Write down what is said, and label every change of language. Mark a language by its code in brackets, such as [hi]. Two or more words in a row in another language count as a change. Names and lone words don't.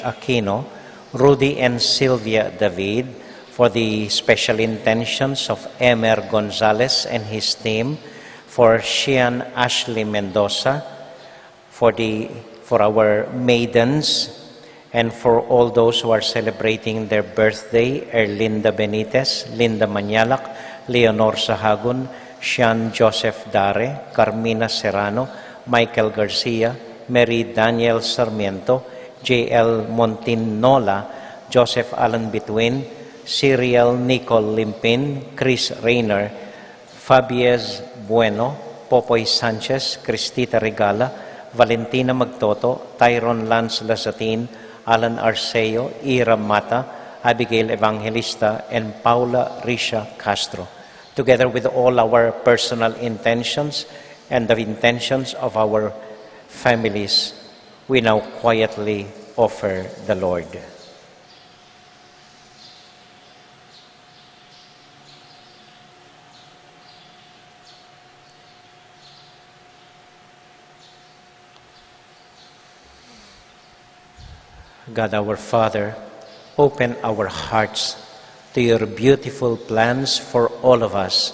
[en] Aquino, Rudy and Sylvia David, for the special intentions of Emer Gonzalez and his team, for Shian Ashley Mendoza, for our maidens, and for all those who are celebrating their birthday, Erlinda Benitez, Linda Manialak, Leonor Sahagun, Sean Joseph Dare, Carmina Serrano, Michael Garcia, Mary Daniel Sarmiento, J.L. Montinola, Joseph Allen Between, Cyril Nicole Limpin, Chris Rayner, Fabiez Bueno, Popoy Sanchez, Cristita Regala, Valentina Magtoto, Tyron Lance Lazatin, Alan Arceo, Ira Mata, Abigail Evangelista, and Paula Risha Castro, together with all our personal intentions and the intentions of our families, we now quietly offer the Lord. God our Father, open our hearts to your beautiful plans for all of us.